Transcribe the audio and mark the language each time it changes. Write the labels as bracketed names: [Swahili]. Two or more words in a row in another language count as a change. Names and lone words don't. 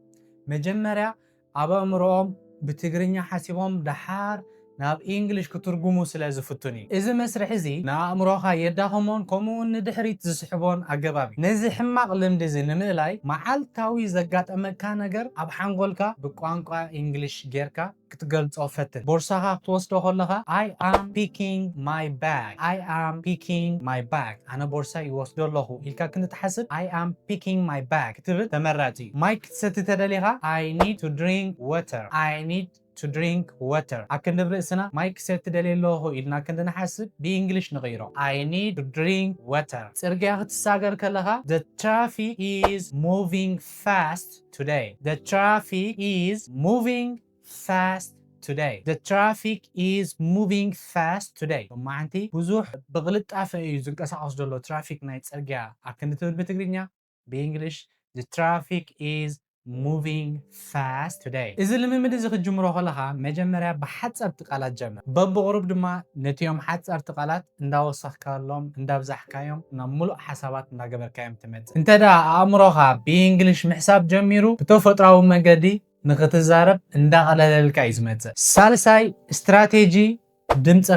[Tigrinya] መጀመርያ ኣብ ኣእምሮኦም ብትግርኛ ሓሲቦም ድሓር ናብ እንግሊሽ ክትርጉሙ ስለ ዝፍቱን እዩ። እዚ መስርሕ እዚ ንኣእምሮኻ የዳኸሞን ከምኡውን ንድሕሪት ዝስሕቦን ኣገባብ እዩ። ነዚ ሕማቕ ልምዲ እዚ ንምእላይ መዓልታዊ ዘጋጠመካ ነገር ኣብ ሓንጎልካ ብቋንቋ እንግሊሽ ጌርካ ክትገልጾ ፈትን። ቦርሳኻ ክትወስዶ ከለኻ [English] I am picking my bag [Tigrinya] ኣነ ቦርሳ ይወስዶ ኣለኹ ኢልካ ክንትሓስብ [English] I am picking my bag [Tigrinya] ክትብል ተመራፂ እዩ። ማይ ክትሰቲ ተደሊኻ [English] I need to drink water [Tigrinya] ኣክንድብ ርእስና ማይ ክሰቲ ደልየ ኣለኹ ኢልና ክንድንሓስብ ብእንግሊሽ ንቕይሮ [English] I need to drink water። [Tigrinya] ጽርግያ ክትሳገር ከለኻ [English] The traffic is moving fast today. The traffic is moving fast today. [Tigrinya] ማዓንቲ ብዙሕ ብቕልጣፈ እዩ ዝንቀሳቐስ ዘሎ ትራፊክ ናይ ጽርግያ ኣክንድትብል ብትግርኛ ብእንግሊሽ [English] The traffic is moving fast today። [Tigrinya] እዚ ልምምድ እዚ ክትጅምሮ ከለኻ መጀመርያ ብሓፀርቲ ቃላት ጀምር። በብቕሩብ ድማ ነቲዮም ሓፀርቲ ቃላት እንዳወሰኽካሎም እንዳብዛሕካዮም ናብ ሙሉእ ሓሳባት እንዳገበርካዮም ትመጽእ። እንተዳ ኣእምሮኻ ብእንግሊሽ ምሕሳብ ጀሚሩ ብተፈጥራዊ መንገዲ ንኽትዛረብ እንዳቐለለልካ እዩ ዝመጽእ። ሳልሳይ ስትራቴጂ ድምፅኻ